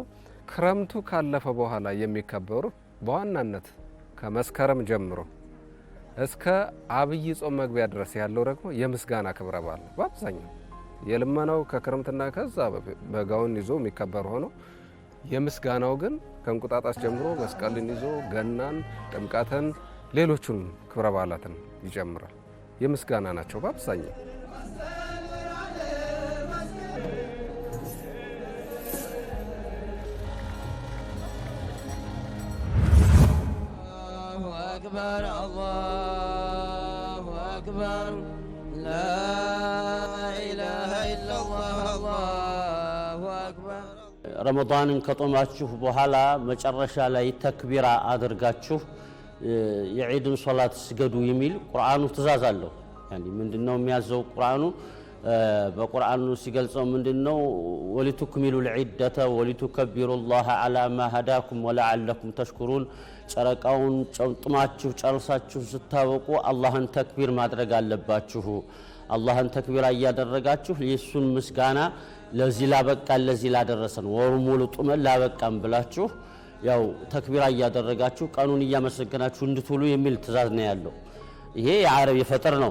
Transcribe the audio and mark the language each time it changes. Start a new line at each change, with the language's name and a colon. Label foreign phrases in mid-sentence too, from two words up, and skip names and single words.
Amharic: ክረምቱ ካለፈ በኋላ የሚከበሩ በዋናነት ከመስከረም ጀምሮ እስከ አብይ ጾም መግቢያ ድረስ ያለው ደግሞ የምስጋና ክብረ በዓል ነው። በአብዛኛው የልመናው ከክረምትና ከዛ በጋውን ይዞ የሚከበር ሆኖ የምስጋናው ግን ከእንቁጣጣሽ ጀምሮ መስቀልን ይዞ ገናን፣ ጥምቀትን፣ ሌሎቹን ክብረ በዓላትን ይጨምራል። የምስጋና ናቸው በአብዛኛው።
Arabic: أكبر الله أكبر لا إله إلا الله الله أكبر
Amharic: ረመዳንን ከጦማችሁ በኋላ መጨረሻ ላይ ተክቢራ አድርጋችሁ የዒድን ሶላት ስገዱ የሚል ቁርአኑ ትእዛዝ አለው። ያኒ ምንድነው የሚያዘው ቁርአኑ? በቁርአኑ ሲገልጸው ምንድነው
Arabic: ولتكملوا العدة ولتكبروا الله على ما هداكم ولعلكم تشكرون
Amharic: ጨረቃውን ጨምጥማችሁ ጨርሳችሁ ስታበቁ አላህን ተክቢር ማድረግ አለባችሁ አላህን ተክቢር ያያደረጋችሁ የሱን ምስጋና ለዚህ ላበቃን ለዚህ ላደረሰን ወሩ ሙሉ ጡመን ላበቃን ብላችሁ ያው ተክቢር ያያደረጋችሁ ቀኑን ያመሰግናችሁ እንድትውሉ የሚል ትእዛዝ ነው ያለው ይሄ የዓረብ የፈጠር ነው